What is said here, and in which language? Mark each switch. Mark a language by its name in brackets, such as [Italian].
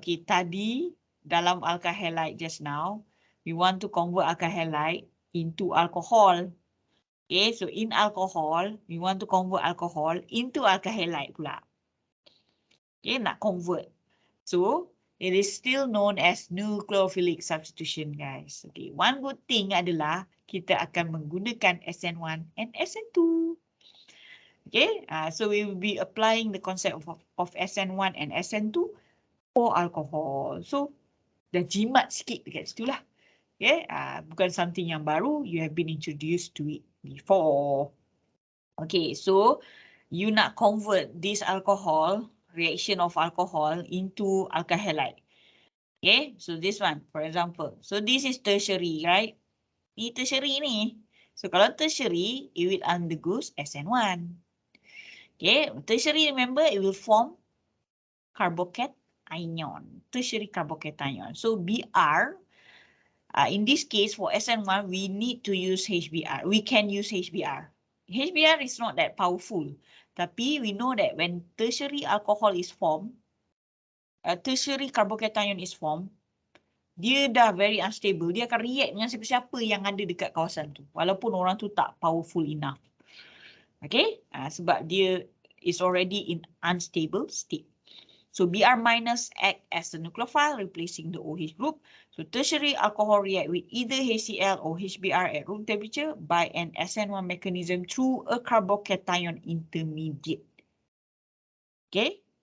[English] Okay, [Malay] tadi dalam [English] alkyl halide just now, we want to convert alkyl halide into alcohol. Okay, so in alcohol, we want to convert alcohol into alkyl halide [Malay] pula. [English] Okay, [Malay] nak [English] convert. So, it is still known as nucleophilic substitution, guys. Okay, one good thing [Malay] adalah kita akan menggunakan [English] SN1 and SN2. Okay, so we will be applying the concept of SN1 and SN2 for alcohol. So, [Malay] dah jimat sikit dekat situ lah. [English] Okay, [Malay] bukan [English] something [Malay] yang baru, [English] you have been introduced to it before. Okay, so you [Malay] nak [English] convert this alcohol, reaction of alcohol into alkyl halide. Okay, so this one, for example. So this is tertiary, right? [Malay] Ni [English] tertiary [Malay] ni. [English] So [Malay] kalau [English] tertiary, it will undergo SN1. Okay, tertiary, remember, it will form carbocation, tertiary carbocation. So Br, in this case, for SN1, we need to use HBr. We can use HBr. HBr is not that powerful. [Malay] Tapi [English] we know that when tertiary alcohol is formed, tertiary carbocation is formed, [Malay] dia dah [English] very unstable. [Malay] Dia akan react dengan siapa-siapa yang ada dekat kawasan tu. Walaupun orang tu tak [English] powerful enough. [Malay] Okay? Sebab dia [English] is already in unstable state. So Br minus act as the nucleophile, replacing the OH group. So tertiary alcohol react with either HCl or HBr at room temperature by an SN1 mechanism through a carbocation intermediate. Okay.